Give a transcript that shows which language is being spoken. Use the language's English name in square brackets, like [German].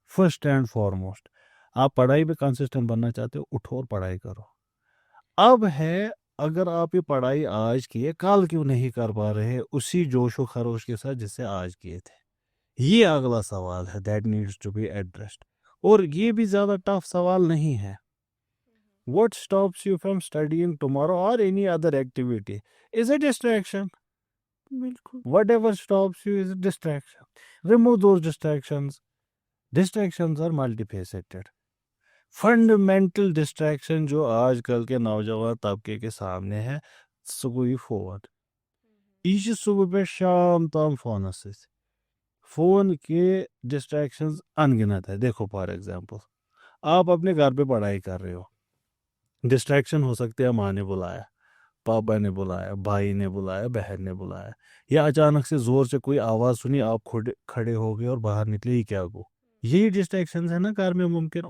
[Urdu] First and foremost آپ پڑھائی میں کنسسٹنٹ بننا چاہتے ہو، اٹھو اور پڑھائی کرو. اب ہے اگر آپ یہ پڑھائی آج کی ہے، کل کیوں نہیں کر پا رہے اسی جوش و خروش کے ساتھ جس سے آج کیے تھے؟ یہ اگلا سوال ہے [English] That needs to be addressed. [Urdu] اور یہ بھی زیادہ ٹف سوال نہیں ہے. [English] What stops you from studying tomorrow or any other activity is a distraction. [Urdu] بالکل. [English] Whatever stops you is a distraction. Remove those distractions. Distractions are multifaceted. [Urdu] Fundamental distraction جو آج کل کے نوجوان طبقے کے سامنے ہے، [Kashmiri] سُہ گوٚو یہِ فون. یہ چھِ صبح پہ شام تام فونس سۭتۍ. [Urdu] فون کے ڈسٹریکشنز ان گنت ہے. دیکھو فار ایگزامپل آپ اپنے گھر پہ پڑھائی کر رہے ہو، ڈسٹریکشن ہو سکتے ہیں ماں نے بلایا، پاپا نے بلایا، بھائی نے بلایا، بہن نے بلایا، یا اچانک سے زور سے کوئی آواز سنی، آپ کھڑے ہو گئے اور باہر نکلے، یہ کیا گو؟ یہی ڈسٹریکشنز ہے نا گھر میں ممکن.